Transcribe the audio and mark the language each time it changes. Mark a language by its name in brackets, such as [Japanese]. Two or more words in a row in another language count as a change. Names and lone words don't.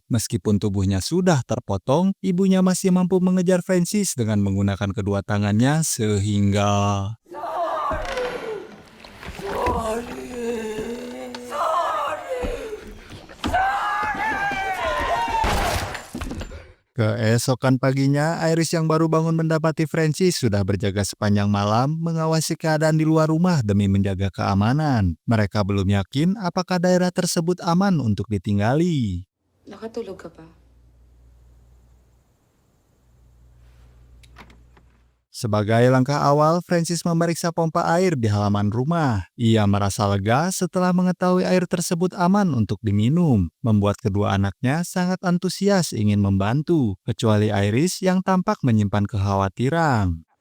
[Indonesian] Meskipun tubuhnya sudah terpotong, ibunya masih mampu mengejar Francis dengan menggunakan kedua tangannya sehingga keesokan paginya, Iris yang baru bangun mendapati Francis sudah berjaga sepanjang malam mengawasi keadaan di luar rumah demi menjaga keamanan. Mereka belum yakin apakah daerah tersebut aman untuk ditinggali. [Filipino] Nakatulog ka ba? [Indonesian] Sebagai langkah awal, Francis memeriksa pompa air di halaman rumah. Ia merasa lega setelah mengetahui air tersebut aman untuk diminum, membuat kedua anaknya sangat antusias ingin membantu, kecuali Iris yang tampak menyimpan kekhawatiran.